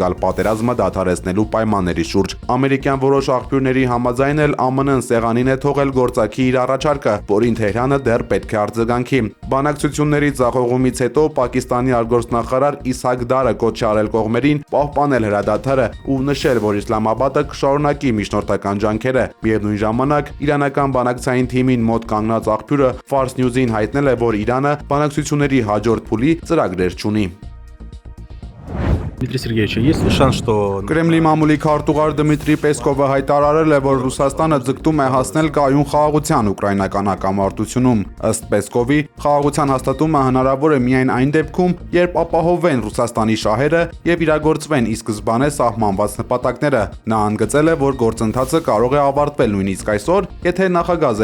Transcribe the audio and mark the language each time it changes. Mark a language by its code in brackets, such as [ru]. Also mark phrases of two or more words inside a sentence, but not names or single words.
[hy] գալ պատերազմը դադարեցնելու պայմանների շուրջ։ Ամերիկյան որոշ աղբյուրների համաձայն էլ ԱՄՆ-ն սեղանին է թողել գործաքի իր առաջարկը, որին Թեհրանը դեռ պետք է արձագանքի։ Բանակցությունների ձախողումից հետո Պակիստանի արտգործնախարար Իսհակ Դարը կոչ արել կողմերին պահպանել հրադադարը ու նշել, որ Իսլամաբադը կշարունակի միջնորդական ջանքերը։ Միևնույն ժամանակ իրանական բանակցային թիմին մոտ կանգնած աղբյուրը Fars News-ին հայտնել է, որ Իրանը բանակցությունների հաջորդ փուլի ծրագրեր չունի։ [ru] Дмитрий Сергеевич, есть ли шанс, что... [hy] Կրեմլի մամուլի քարտուղար Դմիտրի Պեսկովը հայտարարել է, որ Ռուսաստանը ձգտում է հասնել կայուն խաղաղության ուկրաինական հակամարտությունում։ Ըստ Պեսկովի, խաղաղության հաստատումը հնարավոր է միայն այն դեպքում, երբ ապահովվեն Ռուսաստանի շահերը եւ իրագործվեն ի սկզբանե սահմանված նպատակները։ Նա ընդգծել է, որ գործընթացը կարող է ավարտվել նույնիսկ այսօր, եթե նախագահ